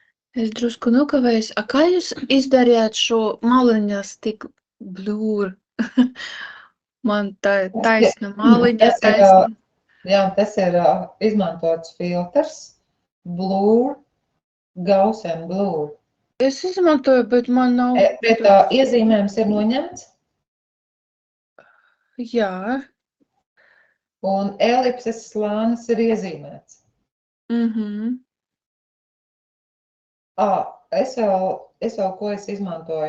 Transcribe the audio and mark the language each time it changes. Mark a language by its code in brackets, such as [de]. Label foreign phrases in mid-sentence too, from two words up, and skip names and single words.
[lv] Es drusku nokavējos. A kā jūs izdarījāt šo maliņas tik blūru? Man tā taisna maliņa, Tas ir, taisna. jā, tas ir izmantots filtrs, [en] blur, gauss and blur. [lv] Es izmantoju, bet man nav. Bet iezīmējums ir noņemts, Jā. un elipses slānis ir iezīmēts. Es vēl ko es izmantoju.